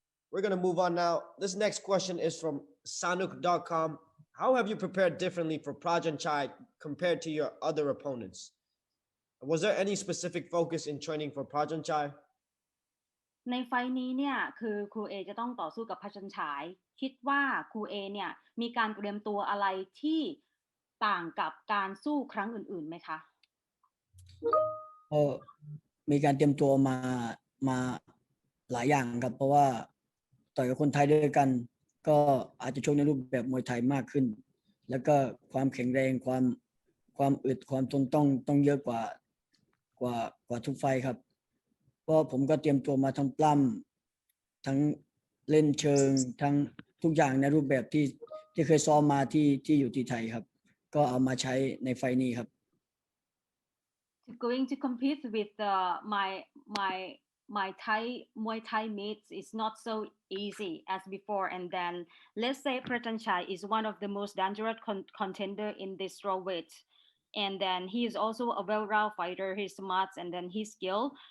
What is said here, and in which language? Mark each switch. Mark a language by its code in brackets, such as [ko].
[en] We're going to move on now. This next question is from Sanuk.com. how have you prepared differently for Prajanchai compared to your other opponents? Was there any specific focus in training for Prajanchai? [th] ในไฟล์นี้เนี่ยคือครูเอจะต้องต่อสู้กับพระจันฉายคิดว่าครูเอเนี่ยมีการเตรียมตัวอะไรที่ต่างกับการสู้ครั้งอื่นๆไหมคะ ก็มีการเตรียมตัวมาหลายอย่างครับเพราะว่าต่อยกับคนไทยด้วยกันก็อาจจะชกในรูปแบบมวยไทยมากขึ้นแล้วก็ความแข็งแรงความอึดความทนต้องเยอะกว่าทุกไฟครับเพราะผมก็เตรียมตัวมาทั้งปล้ำทั้งเล่นเชิงทั้งทุกอย่างในรูปแบบที่เคยซ้อมมาที่อยู่ที่ไทยครับก็เอามาใช้ในไฟนี้ครับ [en] Going to compete with my Thai Muay Thai mates is not so easy as before. And then let's say Prajanchai is one of the most dangerous contender in this strawweight. And then he is also a well-rounded fighter. He's smart and then he's skilled.